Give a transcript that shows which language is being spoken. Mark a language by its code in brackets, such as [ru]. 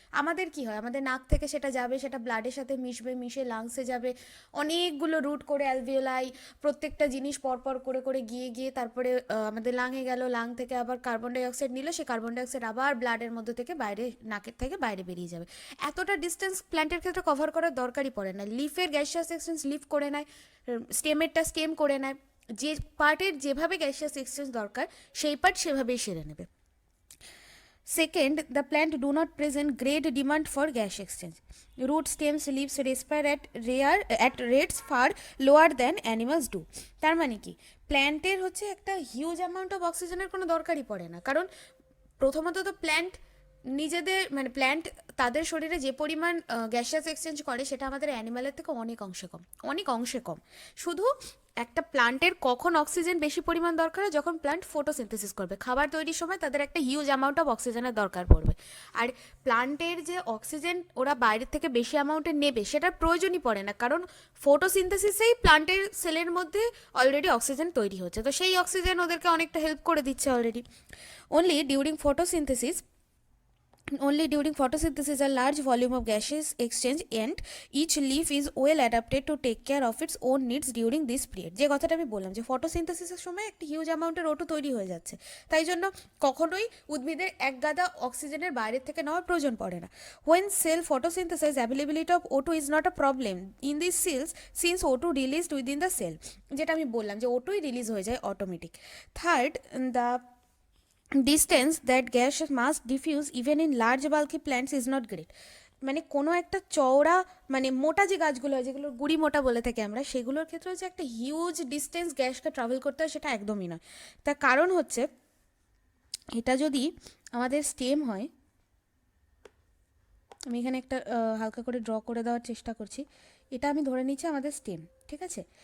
[bn] আমাদের কি হয়, আমাদের নাক থেকে সেটা যাবে, সেটা ব্লাডের সাথে মিশবে, মিশে লাংসে যাবে, অনেকগুলো রুট করে অ্যালভিওলাই, প্রত্যেকটা জিনিস পরপর করে করে গিয়ে গিয়ে তারপরে আমাদের লাঙে গেল, লাং থেকে আবার কার্বন ডাইঅক্সাইড নিল, সেই কার্বন ডাইঅক্সাইড আবার ব্লাডের মধ্যে থেকে বাইরে, নাকের থেকে বাইরে বেরিয়ে যাবে। এতটা ডিস্টেন্স প্ল্যান্টের ক্ষেত্রে কভার করার দরকারই পড়ে না। লিফের গ্যাসিয়াস এক্সচেঞ্জ লিফ করে নেয়, স্টেমেরটা স্টেম করে নেয়, যে পার্টের যেভাবে গ্যাসিয়াস এক্সচেঞ্জ দরকার সেই পার্ট সেভাবেই সেরে নেবে। [en] Second, the plant do not present great demand for gas exchange. Root, stems, leaves respire at rates far lower than animals do. [bn] তার মানে কি, প্ল্যান্টের হচ্ছে একটা হিউজ অ্যামাউন্ট অফ অক্সিজেনের কোনো দরকারই পড়ে না, কারণ প্রথমত তো প্ল্যান্ট নিজেদের, মানে প্ল্যান্ট তাদের শরীরে যে পরিমাণ গ্যাসিয়াস এক্সচেঞ্জ করে সেটা আমাদের অ্যানিম্যালের থেকে অনেক অংশে কম, অনেক অংশে কম। শুধু একটা প্লান্টের কখন অক্সিজেন বেশি পরিমাণ দরকার হয়, যখন প্লান্ট ফটোসিনথেসিস করবে, খাবার তৈরির সময় তাদের একটা হিউজ অ্যামাউন্ট অফ অক্সিজেনের দরকার পড়বে। আর প্লান্টের যে অক্সিজেন ওরা বাইরের থেকে বেশি অ্যামাউন্টে নেবে সেটার প্রয়োজনই পড়ে না, কারণ ফটোসিনথেসিসেই প্লান্টের সেলের মধ্যে অলরেডি অক্সিজেন তৈরি হচ্ছে, তো সেই অক্সিজেন ওদেরকে অনেকটা হেল্প করে দিচ্ছে already. [en] Only during photosynthesis Only during photosynthesis a large volume of gases exchange and each leaf is well adapted to take care of its own needs during this period. [bn] যে কথাটা আমি বললাম যে ফটোসিনথেসিসের সময় একটা হিউজ অ্যামাউন্টের O2 তৈরি হয়ে যাচ্ছে, তাই জন্য কখনোই উদ্ভিদের এক গাদা অক্সিজেনের বাইরের থেকে নেওয়ার প্রয়োজন পড়ে না। [en] When cell photosynthesis, availability of O2 is not a problem in these cells since O2 released within the cell, [bn] যেটা আমি বললাম যে O2 রিলিজ হয়ে যায় automatic. [en] Third, the distance that gas must diffuse even in large bulky plants is not great. [bn] মানে কোনো একটা চওড়া, মানে মোটা যে গাছগুলো হয় যেগুলোর গুড়ি মোটা বলে থাকি আমরা, সেগুলোর ক্ষেত্রে হচ্ছে একটা হিউজ ডিস্টেন্স গ্যাসকে ট্রাভেল করতে হয়, সেটা একদমই নয়। তার কারণ হচ্ছে, এটা যদি আমাদের স্টেম হয়, আমি এখানে একটা হালকা করে ড্র করে দেওয়ার চেষ্টা করছি, এটা আমি ধরে নিচ্ছি আমাদের স্টেম, ঠিক আছে?